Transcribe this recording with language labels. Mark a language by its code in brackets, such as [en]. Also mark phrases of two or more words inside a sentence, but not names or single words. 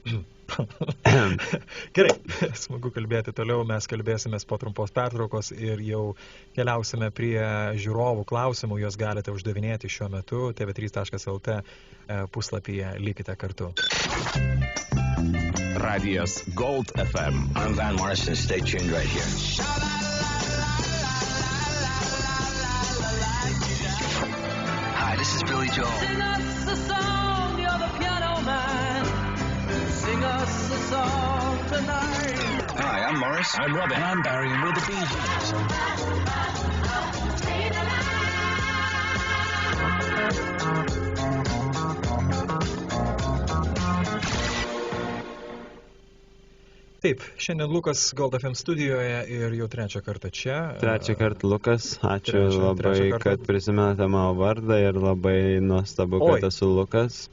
[lt] Gerai, smagu kalbėti toliau, mes kalbėsimės po trumpos pertraukos ir jau keliausime prie žiūrovų klausimų, juos galite uždavinėti šiuo metu tv3.lt puslapyje, likite kartu. Radijas Gold FM. [en] I'm Van Morrison, stay tuned right here. Hi, this is Billy Joel. Sing us a song, you're the piano man. Sing us a song tonight. Hi, I'm Morris. I'm Robin. And I'm Barry, and we're the Bee Gees. [lt] Taip, šiandien Lukas Gold FM studijoje ir jau trečią kartą čia. Trečią kartą Lukas, ačiū labai, kad prisimenate mano vardą ir labai nuostabu, kad esu Lukas.